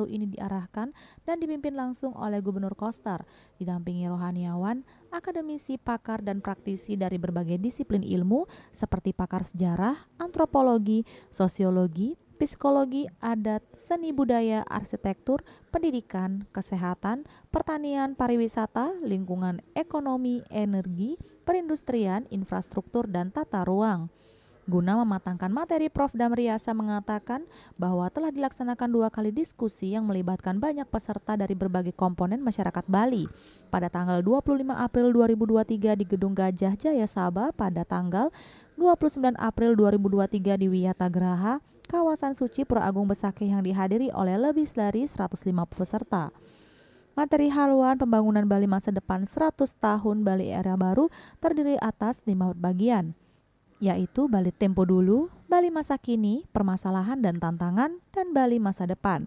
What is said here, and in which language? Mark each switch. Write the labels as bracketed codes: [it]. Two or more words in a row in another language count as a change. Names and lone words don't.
[id] ini diarahkan dan dipimpin langsung oleh Gubernur Koster, didampingi rohaniawan, akademisi, pakar, dan praktisi dari berbagai disiplin ilmu seperti pakar sejarah, antropologi, sosiologi, psikologi, adat, seni budaya, arsitektur, pendidikan, kesehatan, pertanian, pariwisata, lingkungan ekonomi, energi, perindustrian, infrastruktur, dan tata ruang. Guna mematangkan materi, Prof. Damriasa mengatakan bahwa telah dilaksanakan 2 kali diskusi yang melibatkan banyak peserta dari berbagai komponen masyarakat Bali. Pada tanggal 25 April 2023 di Gedung Gajah Jaya Sabah, pada tanggal 29 April 2023 di Wiyatagraha, kawasan suci Pura Agung Besakih yang dihadiri oleh lebih dari 150 peserta. Materi haluan pembangunan Bali masa depan 100 tahun Bali era baru terdiri atas 5 bagian, yaitu Bali Tempo Dulu, Bali Masa Kini, Permasalahan dan Tantangan, dan Bali Masa Depan.